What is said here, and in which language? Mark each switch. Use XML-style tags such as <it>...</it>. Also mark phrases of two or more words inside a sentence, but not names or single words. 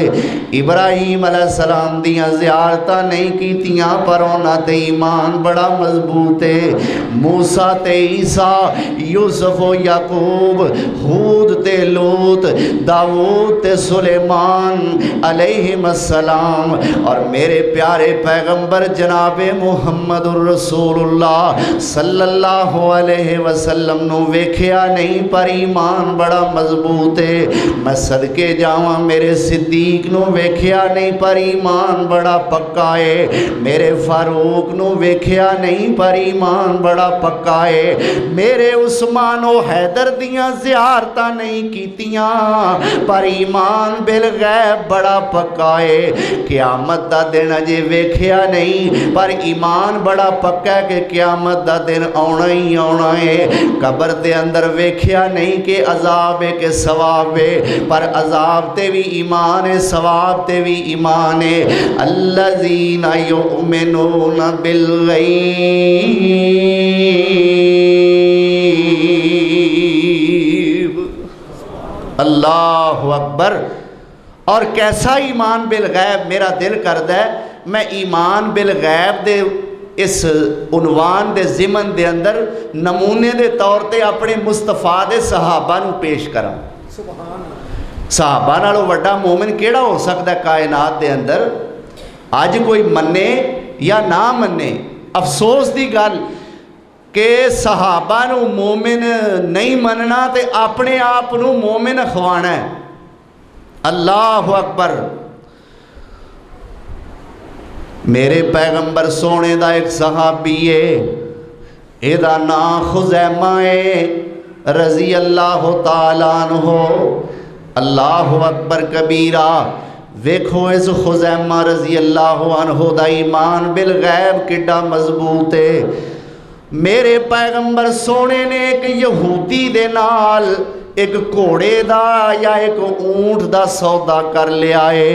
<pa>ابراہیم علیہ السلام دیاں زیارتاں نہیں کیتیاں پر انہاں تے ایمان بڑا مضبوط ہے. موسیٰ تے عیسیٰ، یوسف یعقوب، ہود تے لوط، داؤد تے سلیمان علیہ السلام اور میرے پیارے پیغمبر جنابے</pa> <ar>محمد رسول الله صلى الله عليه وسلم</ar> <pa>نوں ویکھیا نہیں پر ایمان بڑا مضبوط ہے. میں صدقے جاواں میرے صدیق نوں ویکھیا نہیں پر ایمان بڑا پکا ہے. میرے فاروق نوں ویکھیا نہیں پر ایمان بڑا پکا ہے. میرے عثمان او حیدر دیاں زیارتاں نہیں کیتیاں پر</pa> <ar>إيمان بالغيب</ar> <pa>بڑا پکا ہے. قیامت دا دن اجے ویکھیا نہیں پر ایمان بڑا پکا ہے کہ قیامت دا دن آؤنا ہی آؤنا ہے. قبر دے اندر ویکھیا نہیں کہ عذاب ہے کہ ثواب ہے پر عذاب تے بھی ایمان ہے، ثواب تے بھی ایمان ہے.</pa> <ar>الذين يؤمنون بالغيب. الله أكبر.</ar> <pa>اور کیسا</pa> <ar>إيمان بالغيب?</ar> <pa>میرا دل کردا ہے میں</pa> <ar>إيمان بالغيب</ar> <pa>دے اس عنوان دے ضمن دے اندر نمونے دے طور تے اپنے مصطفیٰ دے صحابہ نوں پیش کرا. صحابہ نالوں وڈا مومن کیہڑا ہو سکتا ہے کائنات دے اندر? اج کوئی منے یا نہ منے، افسوس دی گل کہ صحابہ نوں مومن نہیں مننا تے اپنے آپ نوں مومن اکھوانا ہے.</pa> <ar>الله أكبر.</ar> <pa>میرے پیغمبر سونے دا اک صحابی ہے، ایدا نام خزیمہ ہے</pa> <ar>رضي الله تعالى عنه. الله أكبر كبيرا.</ar> <pa>ویکھو اس خزیمہ</pa> <ar>رضي الله عنه</ar> <pa>دا</pa> <ar>إيمان بالغيب</ar> <pa>کڈا مضبوط ہے. میرے پیغمبر سونے نے اک یہودی دے نال اک گھوڑے دا یا اک اونٹ دا سودا کر لیا ہے.</pa>